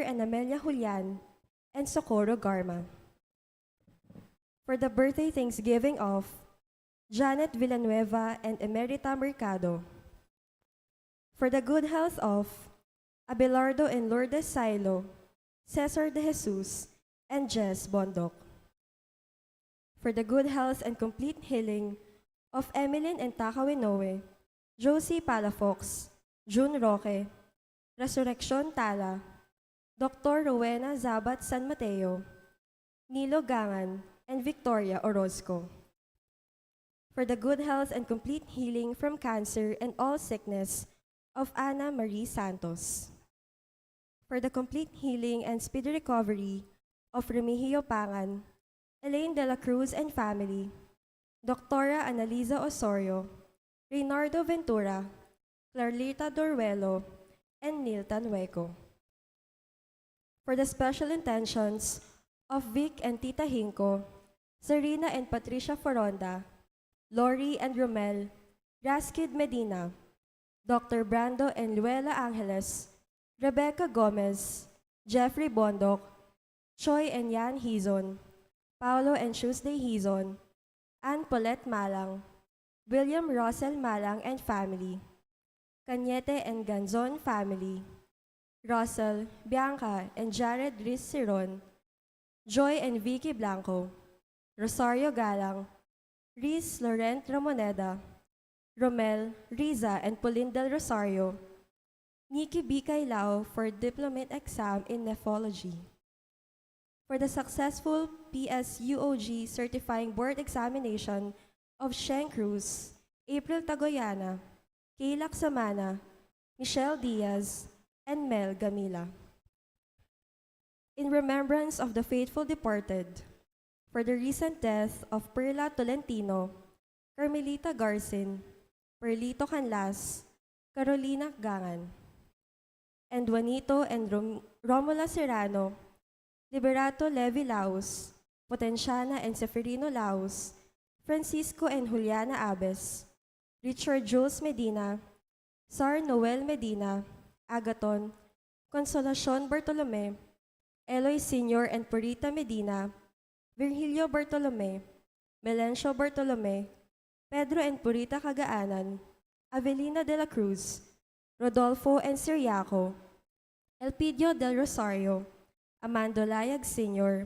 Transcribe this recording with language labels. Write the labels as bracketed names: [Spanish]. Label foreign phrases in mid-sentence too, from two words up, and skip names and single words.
[English] and Amelia Julian, and Socorro Garma. For the birthday thanksgiving of Janet Villanueva and Emerita Mercado. For the good health of Abelardo and Lourdes Silo, Cesar de Jesus, and Jess Bondoc. For the good health and complete healing of Emilyn and Takawinoe, Josie Palafox, June Roque, Resurrection Tala, Dr. Rowena Zabat San Mateo, Nilo Gangan, and Victoria Orozco. For the good health and complete healing from cancer and all sickness of Ana Marie Santos. For the complete healing and speedy recovery of Remigio Pangan, Elaine de la Cruz and family, Dr. Annalisa Osorio, Reynardo Ventura, Clarlita Doruelo, and Nilton Hueco. For the special intentions of Vic and Tita Hinko, Serena and Patricia Foronda, Lori and Romel, Raskid Medina, Dr. Brando and Luella Angeles, Rebecca Gomez, Jeffrey Bondoc, Choi and Yan Hizon, Paulo and Tuesday Hizon, Ann Paulette Malang, William Russell Malang and family, Cañete and Ganzon family, Russell, Bianca, and Jared Riz Ciron, Joy and Vicky Blanco, Rosario Galang, Riz Laurent Ramoneda, Romel, Riza, and Pauline Del Rosario, Nikki B. Kailao for diplomate exam in nephrology. For the successful PSUOG certifying board examination of Sheng Cruz, April Tagoyana, Kayla Samana, Michelle Diaz, and Mel Gamila. In remembrance of the faithful departed, for the recent death of Perla Tolentino, Carmelita Garcin, Perlito Canlas, Carolina Gangan, and Juanito and Romula Serrano, Liberato Levi Laos, Potenciana and Seferino Laos, Francisco and Juliana Abes, Richard Jules Medina, Sar Noel Medina, Agaton, Consolacion Bartolome, Eloy Sr. and Purita Medina, Virgilio Bartolome, Melencio Bartolome, Pedro and Purita Cagaanan, Avelina de la Cruz, Rodolfo and Siriaco, Elpidio del Rosario, Amando Layag Sr.,